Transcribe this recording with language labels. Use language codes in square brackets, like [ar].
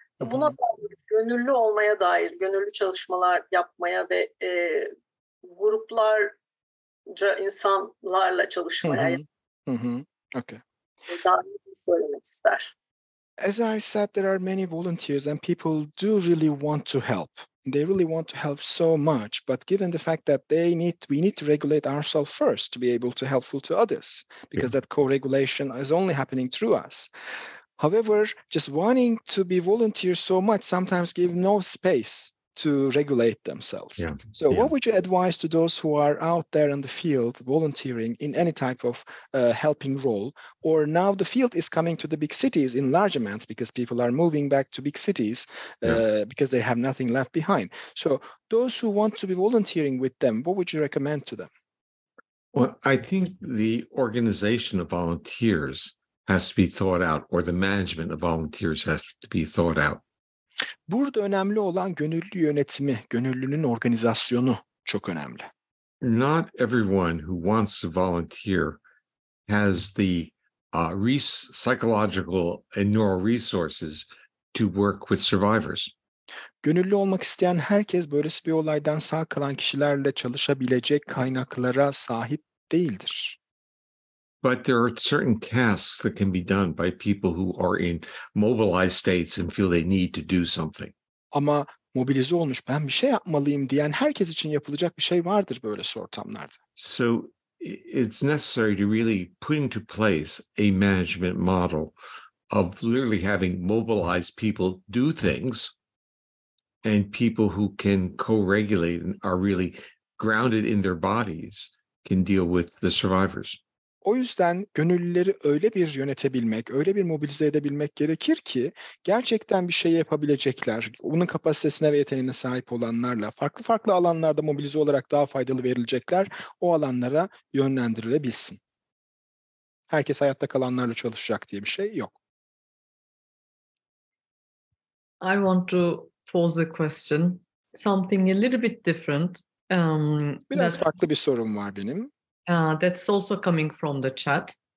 [tr] Buna dair, gönüllü olmaya dair, gönüllü çalışmalar yapmaya ve gruplarca insanlarla çalışmaya [en] Okay. [tr] dair söylemek ister. [en] As I said, there are many volunteers and people do really want to help. They really want to help so much, but given the fact that we need to regulate ourselves first to be able to helpful to others, because that co-regulation is only happening through us. However, just wanting to be volunteers so much sometimes give no space to regulate themselves. What would you advise to those who are out there in the field volunteering in any type of helping role, or now the field is coming to the big cities in large amounts because people are moving back to big cities because they have nothing left behind. So those who want to be volunteering with them, what would you recommend to them? Well, I think the organization of volunteers has to be thought out, or the management of volunteers has to be thought out. [tr] Burada önemli olan gönüllü yönetimi, gönüllünün organizasyonu çok önemli. [en] Not everyone who wants to volunteer has the psychological and neural resources to work with survivors. [tr] Gönüllü olmak isteyen herkes böylesi bir olaydan sağ kalan kişilerle çalışabilecek kaynaklara sahip değildir. [en] But there are certain tasks that can be done by people who are in mobilized states and feel they need to do something. [tr] Ama mobilize olmuş, ben bir şey yapmalıyım diyen herkes için yapılacak bir şey vardır böylesi ortamlarda. [en] So it's necessary to really put into place a management model of literally having mobilized people do things and people who can co-regulate and are really grounded in their bodies can deal with the survivors. [tr] O yüzden gönüllüleri öyle bir yönetebilmek, öyle bir mobilize edebilmek gerekir ki gerçekten bir şey yapabilecekler, bunun kapasitesine ve yeteneğine sahip olanlarla farklı alanlarda mobilize olarak daha faydalı verilecekler, o alanlara yönlendirilebilsin. Herkes hayatta kalanlarla çalışacak diye bir şey yok. [en] I want to pose a question, something a little bit different. [tr] Biraz farklı bir sorum var benim. [en] That's also coming from the chat.